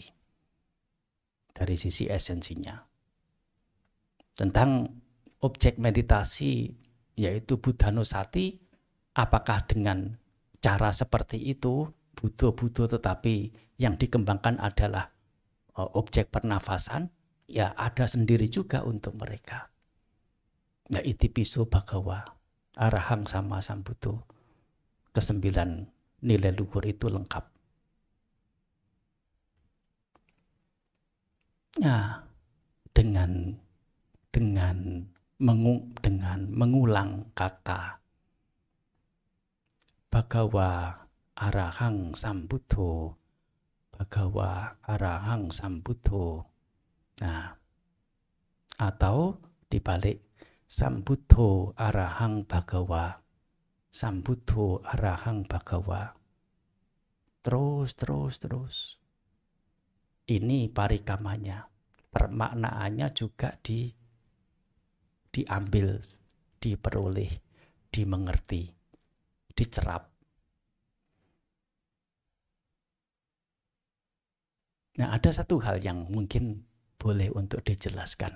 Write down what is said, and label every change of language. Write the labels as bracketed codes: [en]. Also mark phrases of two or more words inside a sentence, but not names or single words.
[id] Dari sisi esensinya tentang objek meditasi yaitu Buddhanusati, apakah dengan cara seperti itu Buddha tetapi yang dikembangkan adalah objek pernafasan, ya ada sendiri juga untuk mereka. [pi] Ya itipiso bhagawa arahang sama sambuddho, [id] ke-9 nilai luhur itu lengkap. Ya, dengan mengulang kata [pi] Bhagawa arahang sambuddho, Bhagawa arahang sambuddho. [id] Nah, atau dibalik [pi] sambuddho arahang bhagawa, sambuddho arahang bhagawa. [id] Terus. Ini parikamanya, permaknaannya juga diambil, diperoleh, dimengerti, dicerap. Nah, ada satu hal yang mungkin boleh untuk dijelaskan.